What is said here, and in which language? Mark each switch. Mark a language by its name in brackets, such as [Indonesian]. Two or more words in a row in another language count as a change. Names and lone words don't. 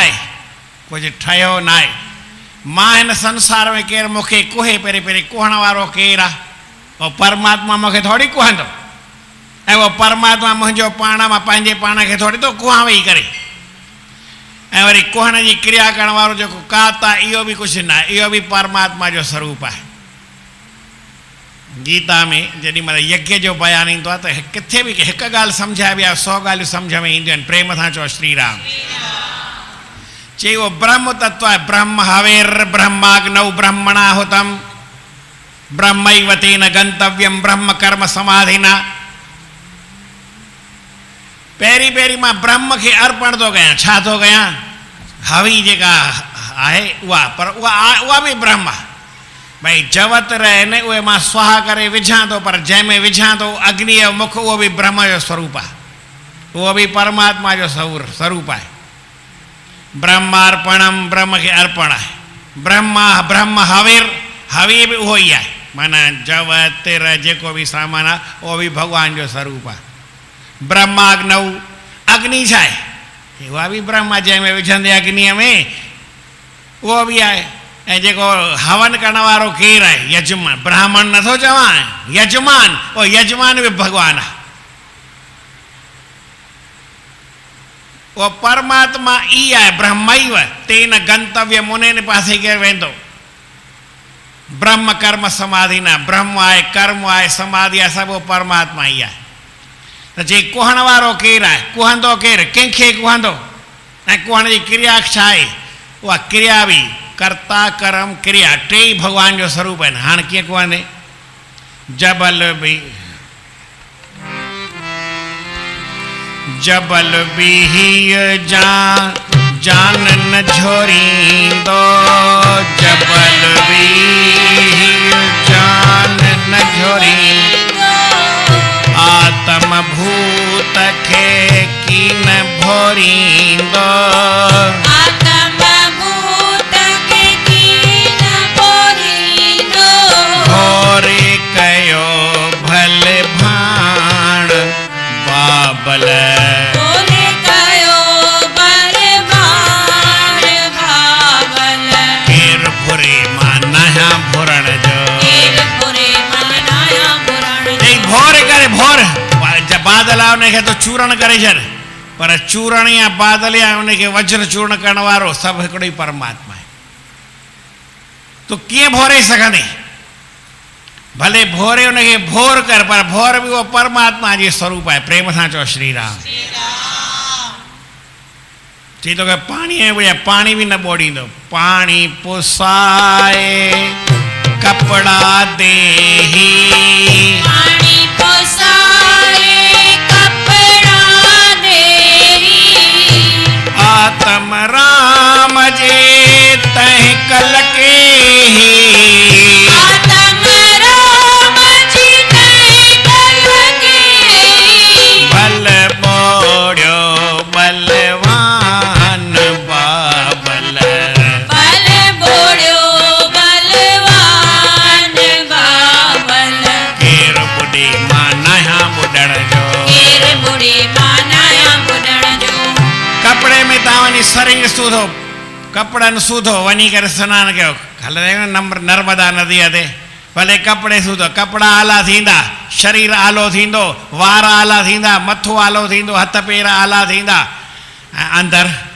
[Sindhi] आहे कुझु ठहियो न आहे मां हिन संसार में केरु मूंखे कुहे पहिरीं कुहण वारो केरु आहे उहो परमात्मा मूंखे थोरी कुहंदो ऐं उहो परमात्मा मुंहिंजो पाण मां पंहिंजे पाण खे थोरी थो कुहां वेही करे ऐं वरी कुहण जी क्रिया करण वारो जेको कात आहे इहो बि कुझु न आहे इहो बि परमात्मा जो स्वरूप आहे गीता में जेॾी महिल यज्ञ जो बयानु ईंदो आहे त किथे बि हिकु ॻाल्हि सम्झाए बि आहे 100 ॻाल्हियूं सम्झ में ईंदियूं आहिनि प्रेम सां चओ श्री राम चई उहो ब्रह्म तत्व आहे [Sanskrit] ब्रह्म हवेर ब्रह्माग्नौ ब्रह्मणा हुतम ब्रह्मैव तेन गंतव्यम ब्रह्म कर्म समाधिना [Sindhi] पहिरीं मां ब्रह्म खे अर्पण थो कयां छा थो कयां हवी जेका आहे उहा पर उहा बि ब्रह्म आहे भई जवत रहनि उहे मां स्वाहा करे विझां थो पर जंहिंमें विझां थो अग्नीअ जो मुख उहो बि ब्रह्म जो स्वरूप आहे उहो बि परमात्मा जो स्वरूप आहे ब्रह्मार्पणम ब्रह्म खे अर्पण आहे ब्रह्म हविर हवी बि उहो ई आहे माना जव तिर जेको बि सामान आहे उहो बि भॻवान जो स्वरूप आहे ब्रह्माग्नौ अग्नि छा आहे उहा बि ब्रह्म आहे जंहिंमें विझंदे अग्नीअ में उहो बि आहे ऐं जेको हवन करण वारो केरु आहे यजमान ब्राह्मण नथो चवां यजमान उहो यजमान बि भॻवान आहे उहो परमात्मा ई आहे [Sanskrit] ब्रह्मैव तेन गंतव्य [Sindhi] मुने पासे केरु वेंदो ब्रह्म कर्म समाधि न ब्रह्म आहे कर्म आहे समाधि आहे सभु परमात्मा ई आहे त जे कुहण वारो केरु आहे कुहंदो केरु कंहिंखे कुहंदो ऐं कुहण जी क्रिया छा आहे उहा क्रिया बि कर्ता कर्म क्रिया टे ई भॻवान जो स्वरूप आहिनि हाणे कीअं कुहंदे जबल बि जान न झोरींदो जबल बि जान न झोरींदो आत्म भूत खे कीन भोरींदो आत्म भूत खे कीन भोरींदो भोरे कयो भले भाण बाबल भोरे कयो भले भाण बाबल केर भुरे मानाया भुरण जो केर भुरे मानाया भुरण जो भोर करे भोर बादल आहे उनखे तो चूरण करे छॾ पर चूरण या बादल या उनखे वज्र चूर्ण करण वारो सभु हिकिड़ो ई परमात्मा आहे तूं कीअं भोरे सघंदे भले भोरे उनखे भोर कर पर भोर बि उहो परमात्मा जी स्वरूप आहे प्रेम सां चओ श्री राम चई तोखे पाणी बि न ॿोड़ींदो पाणी पुसाए कपड़ा देही पाणी पुसाए कपड़ा देही आत्म राम जे तह कल के आत्म राम जी तह कल के बल बोड़ो बलवान बाबल बल बोड़ो बलवान बाबल केर बुढ़ी मानाया बुढ़ण जो केर बुढ़ी मानाया बुढ़ण जो कपड़े में तव्हां वञी शरीर सूधो कपड़नि सूधो वञी करे सनानु कयो हलंदा नर्मदा नदीअ ते भले कपड़े सूधो कपड़ा आला थींदा शरीर आलो थींदो वार आला थींदा मथो आलो थींदो हथ पेर आला थींदा ऐं अंदरि